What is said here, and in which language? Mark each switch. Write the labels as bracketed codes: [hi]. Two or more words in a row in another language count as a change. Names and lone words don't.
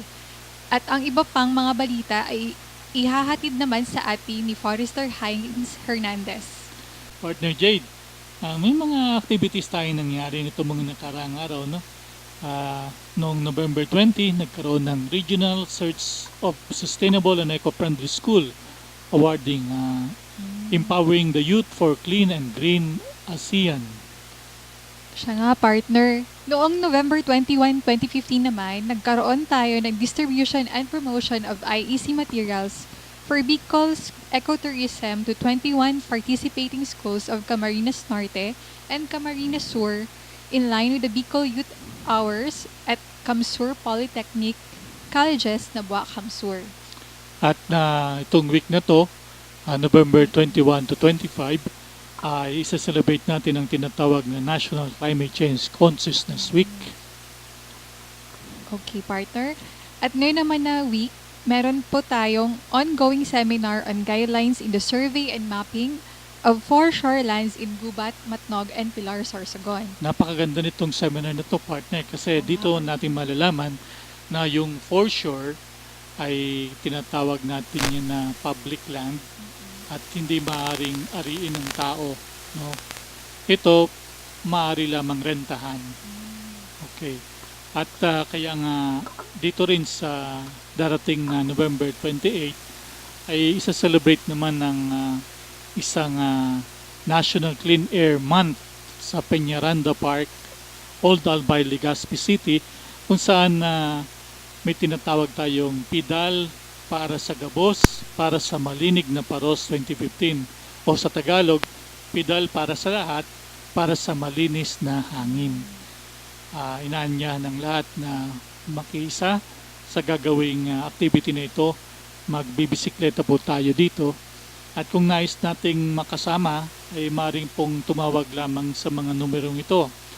[tl] At ang iba pang mga balita ay ihahatid naman sa atin ni Forester Hines Hernandez. Partner Jade, may mga activities tayong nangyari nito mga nakaraang araw, no? Noong November 20, nagkaroon ng Regional Search of Sustainable and Eco-Friendly School, awarding Empowering the Youth for Clean and Green ASEAN. Siya nga, partner. Noong November 21, 2015 naman, nagkaroon tayo ng [en] distribution and promotion of IEC materials for Bicol's ecotourism to 21 participating schools of Camarines Norte and Camarines Sur in line with the Bicol Youth Hours at Camsur Polytechnic Colleges Nabua, Camsur. [tl] At itong week na to, November 21 to 25, ay isa-celebrate natin ang tinatawag na National Climate Change Consciousness Week. Okay, partner. At ngayon naman na week, meron po tayong [en] ongoing seminar on guidelines in the survey and mapping of foreshore lands [tl] in Gubat, Matnog, and Pilar, Sorsogon. Napakaganda nitong seminar na to, partner, kasi dito natin malalaman na yung foreshore ay tinatawag natin yun na [en] public land [tl] at hindi maaaring ariin ng tao, no? Ito maaari lamang rentahan. Okay. At kaya nga dito rin sa darating na November 28 ay isa-celebrate naman ng isang National Clean Air Month sa Peñaranda Park, Old Albay, Legazpi City, kung saan may tinatawag tayong PIDAL para sa Gabos, para sa Malinig na Paros 2015, o sa Tagalog, PIDAL para sa lahat, para sa malinis na hangin. Inaanyahan ng lahat na makiisa sa gagawing activity na ito. Magbibisikleta po tayo dito. At kung nais nating makasama, ay maaaring pong tumawag lamang sa mga numerong ito.